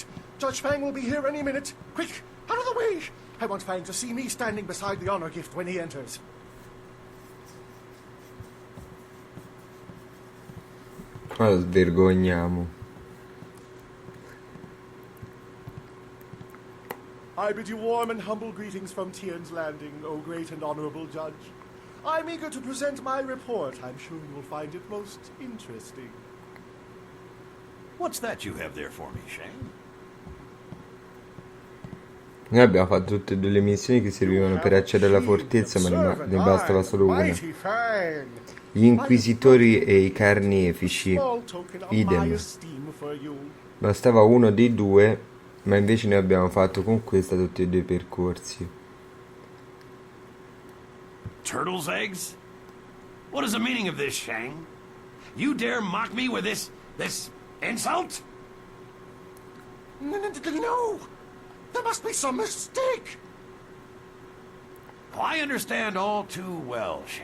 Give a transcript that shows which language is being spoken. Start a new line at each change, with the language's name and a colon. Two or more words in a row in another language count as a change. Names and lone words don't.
English: Judge Fang will be here any minute. Quick, out of the way! I want Fang to see me standing beside the honor gift when he enters.
Italian: Ma lo svergogniamo.
English: I bid you warm and humble greetings from Tian's Landing, O great and honorable judge. I'm eager to present my report. I'm sure you will find it most interesting. What's that you have there for me, Shang?
Italian: Noi abbiamo fatto tutte e due le missioni che servivano per accedere alla fortezza, ma ne bastava solo una. Gli inquisitori e i carnefici, idem. Bastava uno dei due, ma invece noi abbiamo fatto con questa tutti e due i percorsi.
English: Turtle's eggs? What is the meaning of this, Shang? You dare mock me with this insult? No! There must be some mistake! Oh, I understand all too well, Shang.